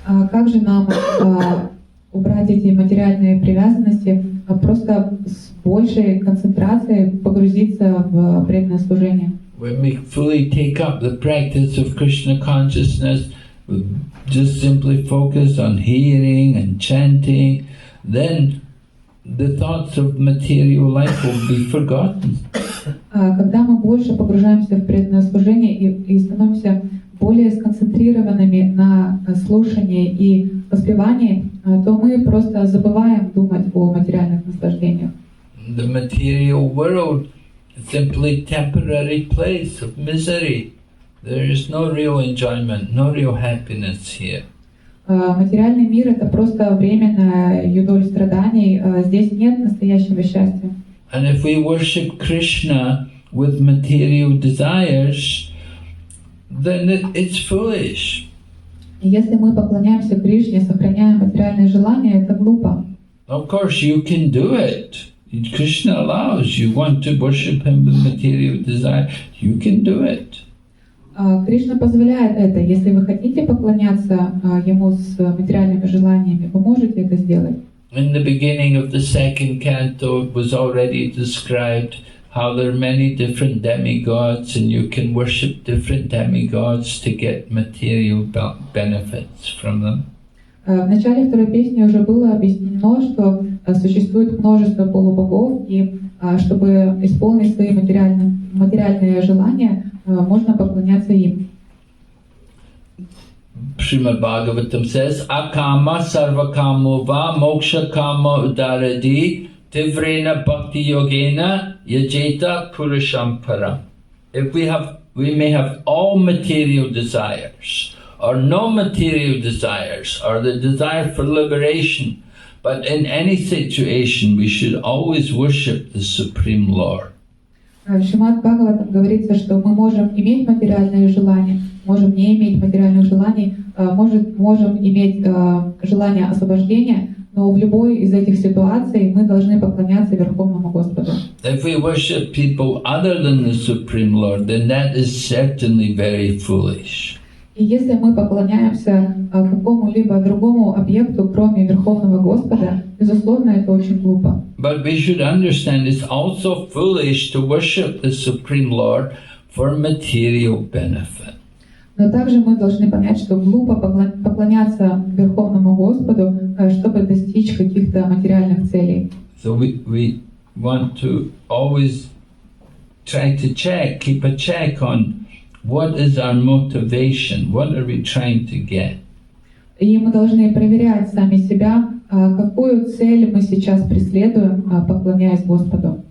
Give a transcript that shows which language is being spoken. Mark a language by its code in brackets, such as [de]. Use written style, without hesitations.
[ru] Как же нам убрать эти материальные привязанности, просто с большей концентрацией погрузиться в преданное служение? [en] When we fully take up the practice of Krishna consciousness, we just simply focus on hearing and chanting, then the thoughts of material life will be forgotten. [ru] Когда мы больше погружаемся в преданное служение и становимся более сконцентрированными на слушании и воспевании, то мы просто забываем думать о материальных наслаждениях. [en] The material world is simply a temporary place of misery. There is no real enjoyment, no real happiness here. [ru] Материальный мир — это просто временная юдоль страданий, здесь нет настоящего счастья. [en] And if we worship Krishna with material desires, then it's foolish. [ru] Если мы поклоняемся Кришне, сохраняя материальные желания, это глупо. [en] Of course, you can do it. Krishna allows. You want to worship him with material desire, you can do it. [ru] Кришна позволяет это. Если вы хотите поклоняться Ему с материальными желаниями, вы можете это сделать. [en] In the beginning of the second canto, it was already described how there are many different demigods and you can worship different demigods to get material benefits from them. [ru] В начале второй песни уже было объяснено, что существует множество полубогов, и чтобы исполнить свои материальные желания, можно поклоняться им. [en] Srimad Bhagavatam says, [sa] Akama sarvakamo va moksha kama udaradi tivrena bhakti yogena yajeta purusham param. [en] If we may have all material desires, or no material desires, or the desire for liberation, but in any situation we should always worship the Supreme Lord. [ru] В Шримад Бхагаватам говорится, что мы можем иметь материальные желания, можем не иметь материальных желаний, можем иметь желание освобождения, но в любой из этих ситуаций мы должны поклоняться Верховному Господу. [en] If we worship people other than the Supreme Lord, then that is certainly very foolish. [ru] И если мы поклоняемся какому-либо другому объекту, кроме Верховного Господа, безусловно, это очень глупо. [en] But we should understand it's also foolish to worship the Supreme Lord for material benefit. [ru] Но также мы должны понять, что глупо поклоняться Верховному Господу, чтобы достичь каких-то материальных целей. [en] So we want to always try to keep a check on what is our motivation, what are we trying to get. [ru] И мы должны проверять сами себя, Какую цель мы сейчас преследуем, поклоняясь Господу?